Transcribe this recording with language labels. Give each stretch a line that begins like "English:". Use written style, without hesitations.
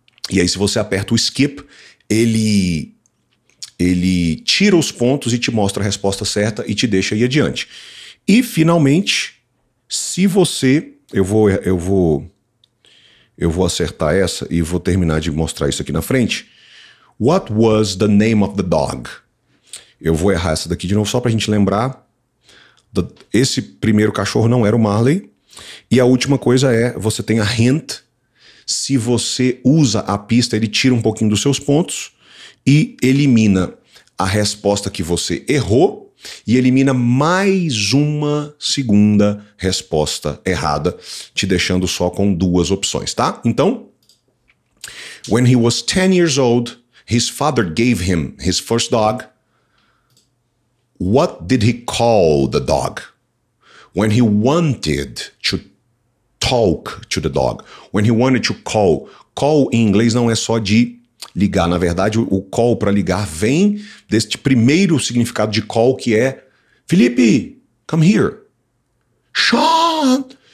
Portuguese: E aí, se você aperta o skip, ele tira os pontos e te mostra a resposta certa e te deixa ir adiante. E, finalmente, se você... Eu vou acertar essa e vou terminar de mostrar isso aqui na frente.
English: What was the name of the dog?
Portuguese: Eu vou errar essa daqui de novo só pra gente lembrar. Esse primeiro cachorro não era o Marley. E a última coisa é, você tem a hint. Se você usa a pista, ele tira um pouquinho dos seus pontos e elimina a resposta que você errou e elimina mais uma segunda resposta errada, te deixando só com 2 opções, tá?
English: Então, when he was 10 years old, his father gave him his first dog. What did he call the dog? When he wanted to talk to the dog. When he wanted to call.
Portuguese: Call em inglês não é só de ligar. Na verdade, o call para ligar vem deste primeiro significado de call, que é Felipe,
English: come here.
Portuguese: Sean,